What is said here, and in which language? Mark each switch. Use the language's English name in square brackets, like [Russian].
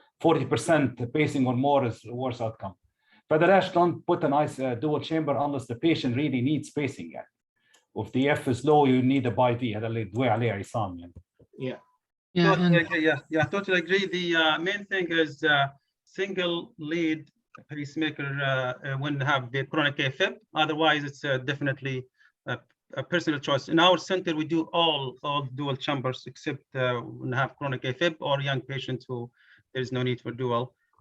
[English] 40% pacing or more is worse outcome. [Arabic] فبلاش [English] don't put a dual chamber unless the patient really needs pacing يعني. If the F is low, you need a BiV. [Arabic] هذا اللي دوي عليه عصام يعني. [English] Yeah, totally agree. The main thing is single lead pacemaker when have the chronic AFib. Otherwise, it's definitely a personal choice. In our center, we do all dual chambers except when have chronic AFib or young patients who there is no need for dual.